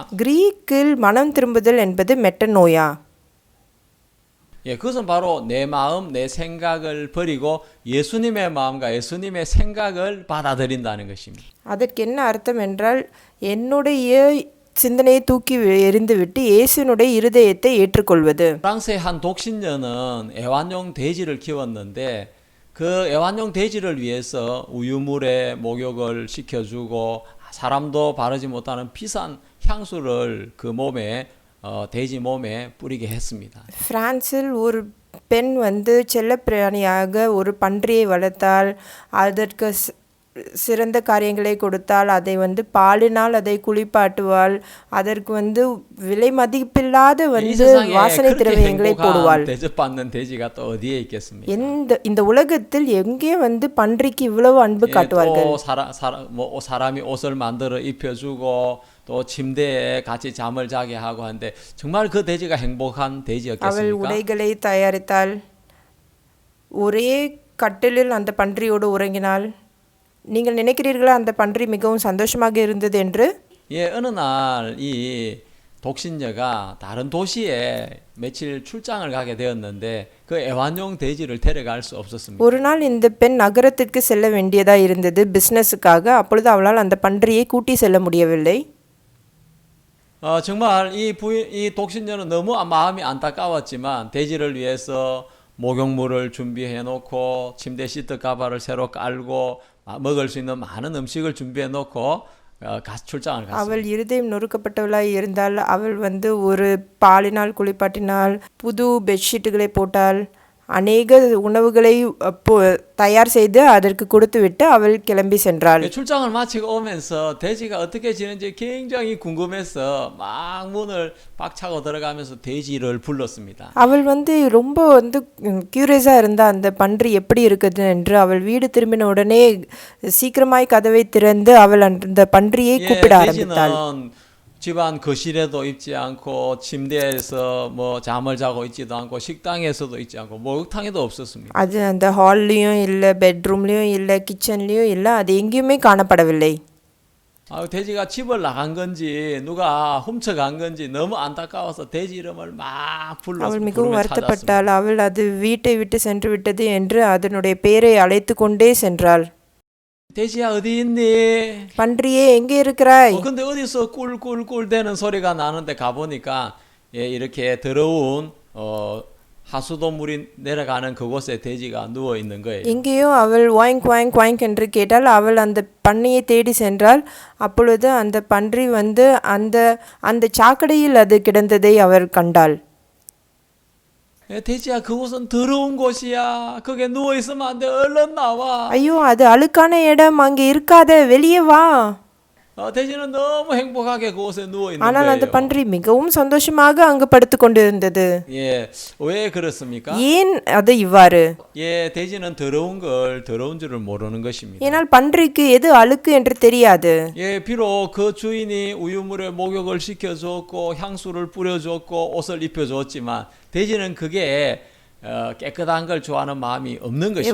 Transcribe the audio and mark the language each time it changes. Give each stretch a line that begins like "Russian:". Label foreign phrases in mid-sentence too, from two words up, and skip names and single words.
Tamil: கிரீக்கில் மனம் திரும்புதல் என்பது மெட்டனோயா.
Korean: 예, 그것은 바로 내 마음, 내 생각을 버리고 예수님의 마음과 예수님의 생각을 받아들인다는 것입니다.
Tamil: அதற்கு என்ன அர்த்தம் என்றால் என்னுடைய சிந்தனையை தூக்கி எறிந்துவிட்டு இயேசுனுடைய இருதயத்தை ஏற்றுக்கொள்வது.
Korean: 프랑스의 한 독신녀는 애완용 돼지를 키웠는데 그 애완용 돼지를 위해서 우유물에 목욕을 시켜주고 사람도 바르지 못하는 비싼 향수를 그 몸에 돼지 몸에 뿌리게 했습니다.
Tamil: பிரான்சில் ஒரு பெண் செல்லப்பிராணியாக ஒரு பன்றியை வளர்த்தால் அதற்கு சிறந்த காரியங்களை கொடுத்தால் அதை வந்து பாலினால் அதை குளிப்பாட்டுவாள், அதற்கு வந்து விலை மதிப்பில்லாத
Korean: 이
Tamil: வந்து
Korean: 세상에
Tamil: வாசனை
Korean: 그렇게
Tamil: திரவியங்களை போடுவாள்.
Korean: 행복한 대접받는 돼지가 또 어디에 있겠습니까?
Tamil: இந்த உலகத்தில் எங்கே வந்து பன்றிக்கு இவ்வளவு அன்பு
Korean: 예,
Tamil: காட்டுவார்கள்?
Korean: 또 사람이 옷을 만들어 입혀주고 또 침대에 같이 잠을 자게 하고 하는데 정말 그 돼지가 행복한
Tamil: அவள்
Korean: 돼지였겠습니까?
Tamil: உடைகளை தயாரித்தாள், ஒரே கட்டிலில் அந்த பன்றியோடு உறங்கினாள். நீங்கள் நினைக்கிறீர்களா அந்த பன்றி மிகவும் சந்தோஷமாக இருந்தது என்று?
Korean: 예, 어느 날 이 독신녀가 다른 도시에 며칠 출장을 가게 되었는데 그 애완용 돼지를 데려갈 수 없었습니다.
Tamil: ஒரு நாள் இந்த பெண் நகரத்திற்கு செல்ல வேண்டியதாக இருந்தது பிஸ்னஸுக்காக. அப்பொழுது அவளால் அந்த பன்றியை கூட்டி செல்ல முடியவில்லை.
Korean: 정말 이 독신녀는 너무 마음이 안타까웠지만 돼지를 위해서 목욕물을 준비해 놓고 침대 시트 가발을 새로 깔고 먹을 수 있는 많은 음식을 준비해 놓고 출장을 갔습니다.
Tamil: அவள் இருதயம் நொறுக்கப்பட்டவளாய் இருந்தால் அவள் வந்து ஒரு பாலினால் குளிப்பாட்டினாள், புது பெட்ஷீட்டுகளை போட்டாள், அநேக உணவுகளை தயார் செய்து அதற்கு கொடுத்துவிட்டு அவள் கிளம்பி சென்றாள்.
Korean: 출장을 마치고 오면서 돼지가 어떻게 지는지 굉장히 궁금해서 막 문을 박차고 들어가면서 돼지를 불렀습니다.
Tamil: அவள் வந்து ரொம்ப வந்து கியூரியஸாக இருந்தா அந்த பன்றி எப்படி இருக்குது என்று. அவள் வீடு திரும்பின உடனே சீக்கிரமாய் கதவை திறந்து அவள் அந்த பன்றியை கூப்பிட ஆரம்பித்தாள்.
Korean: 돼지는 집안 거실에도 있지 않고 침대에서 뭐 잠을 자고 있지도 않고 식당에서도 있지 않고 목욕탕에도 없었습니다.
Tamil: அது அந்த ஹால்லையும் இல்லை, பெட்ரூம்லேயும் இல்லை, கிச்சன்லேயும் இல்லை, அது எங்கேயுமே காணப்படவில்லை.
Korean: 돼지가 집을 나간 건지 누가 훔쳐간 건지 너무 안타까워서 돼지 이름을 막
Tamil: அவள் மிகவும்
Korean: 부르며
Tamil: வருத்தப்பட்டாள்.
Korean: 찾았습니다.
Tamil: அவள் அது வீட்டை விட்டு சென்று விட்டது என்று அதனுடைய பெயரை அழைத்து கொண்டே சென்றாள்.
Korean: 돼지야 어디 있니?
Tamil: பன்றியே எங்கே இருக்கிறாய்?
Korean: 근데 어디서 꿀꿀꿀 대는 소리가 나는데 가보니까 이렇게 더러운 하수도물이 내려가는 그곳에 돼지가 누워 있는 거예요.
Tamil: எங்கேயோ அவள் வாய்ங் வாய்ங் வாய்ங் என்று கேட்டால் அவள் அந்த பண்ணையை தேடி சென்றாள். அப்பொழுது அந்த பன்றி வந்து அந்த சாக்கடையில் அது கிடந்ததை அவள் கண்டாள்.
Korean: 돼지야 그곳은 더러운 곳이야. 거기에 누워 있으면 안 돼. 얼른 나와.
Tamil: ஐயோ, அது அழுக்கான இடம், அங்கே இருக்காத, வெளியே வா.
Korean: 돼지는 너무 행복하게 그곳에 누워 있는
Tamil: ஆனால் அந்த
Korean: 거예요.
Tamil: பன்றி மிகவும் சந்தோஷமாக அங்கு படுத்து கொண்டிருந்தது.
Korean: 예, 왜 그렇습니까?
Tamil: ஏன் அது இவ்வாறு?
Korean: 예, 돼지는 더러운 걸 더러운 줄을 모르는 것입니다.
Tamil: ஏனால் பன்றிக்கு எது அழுக்கு என்று தெரியாது.
Korean: 예, 비록 그 주인이 우유물에 목욕을 시켜줬고 향수를 뿌려줬고 옷을 입혀줬지만 돼지는 그게 깨끗한 걸 좋아하는 마음이 없는 것입니다.